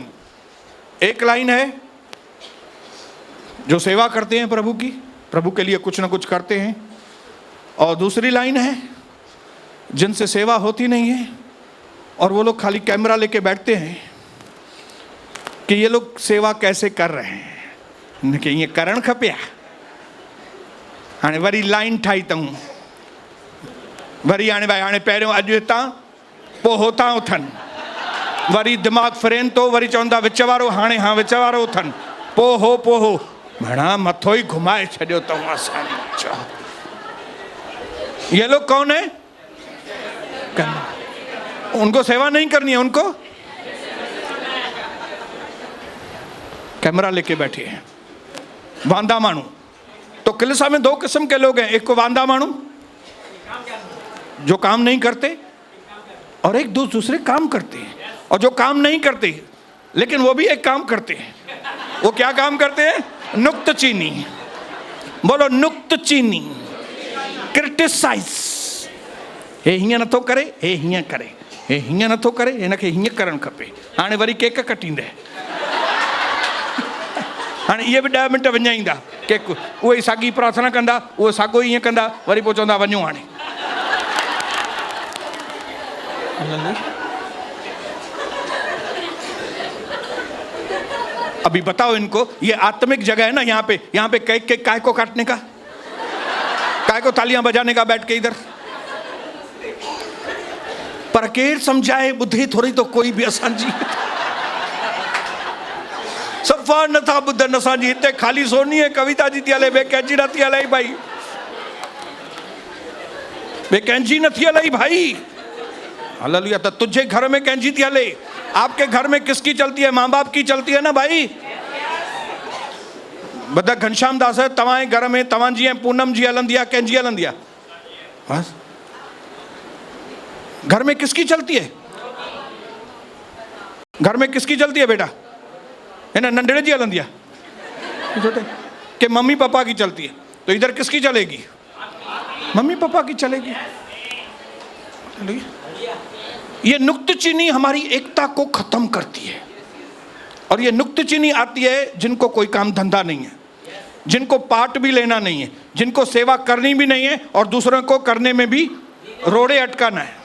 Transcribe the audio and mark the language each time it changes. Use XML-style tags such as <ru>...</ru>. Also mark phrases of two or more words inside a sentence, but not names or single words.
<hi>एक लाइन है जो सेवा करते हैं प्रभु की, प्रभु के लिए कुछ ना कुछ करते हैं, और दूसरी लाइन है जिनसे सेवा होती नहीं है और वो लोग खाली कैमरा लेके बैठते हैं कि ये लोग सेवा कैसे कर रहे हैं, कि ये</hi> <sd>करण खपिया हाणे वरी लाइन ठाही अथऊं, वरी हाणे भाई हाणे पहिरियों अॼु हितां पोइ होतां उथनि, वरी दिमाग़ फिरेनि थो, वरी चवंदा विच वारो, हाणे हाँ विच वारो उथनि, पोइ हो भणा मथो ही घुमाए छॾियो अथऊं असांजो।</sd> <hi>ये लोग कौन है? उनको सेवा नहीं करनी है, उनको कैमरा लेके बैठे हैं,</hi> <sd>वांदा मानू।</sd> <hi>तो कलीसिया में 2 किस्म के लोग हैं, एक को</hi> <sd>वांदा मानू</sd> <hi>जो काम नहीं करते, और एक दूसरे काम करते हैं। और जो काम नहीं करते लेकिन वो भी एक काम करते हैं। वो क्या काम करते हैं? नुक्तचीनी। बोलो नुक्तचीनी, क्रिटिसाइज।</hi> <sd>हे हीअं नथो करे, हे हीअं करे, हे हीअं नथो करे, हिनखे हीअं करणु खपे। हाणे वरी केक कटींदे, हाणे इहे बि 10 मिंट विञाईंदा, केक उहे ई साॻी प्रार्थना कंदा, उहे साॻो ईअं कंदा, वरी पोइ चवंदा वञूं हाणे।</sd> <hi>अभी बताओ इनको, ये आत्मिक जगह है ना, यहाँ पे केक काय को काटने का, काय को तालियां बजाने का बैठ के इधर।</hi> <sd>पर केर समझाए बुद्धि थोड़ी तो कोई भी असांजी सफ़ा नथा ॿुधनि। असांजी हिते खाली सोनी है कविता जी थी हले, ॿिए कंहिंजी नथी हले भाई, ॿिए कंहिंजी नथी हले भाई।</sd> <hi>हालेलुया। तो तुझे घर में</hi> <sd>कंहिंजी थी हले?</sd> <hi>आपके घर में किसकी चलती है? माँ बाप की चलती है ना भाई। बदा घनश्याम दास है,</hi> <sd>तव्हांजे घर में तव्हांजी ऐं पूनम जी हलंदी आहे, कंहिंजी हलंदी आहे?</sd> <hi>बस घर में किसकी चलती है? घर में किसकी चलती है बेटा? है ना,</hi> <sd>नंढड़े जी हलंदी आहे</sd> <hi>छोटे कि मम्मी पापा की चलती है? तो इधर किसकी चलेगी? मम्मी पापा की चलेगी। ये नुक्तचीनी हमारी एकता को खत्म करती है। और ये नुक्तचीनी आती है जिनको कोई काम धंधा नहीं है, जिनको पार्ट भी लेना नहीं है, जिनको सेवा करनी भी नहीं है और दूसरों को करने में भी रोड़े अटकाना है।</hi>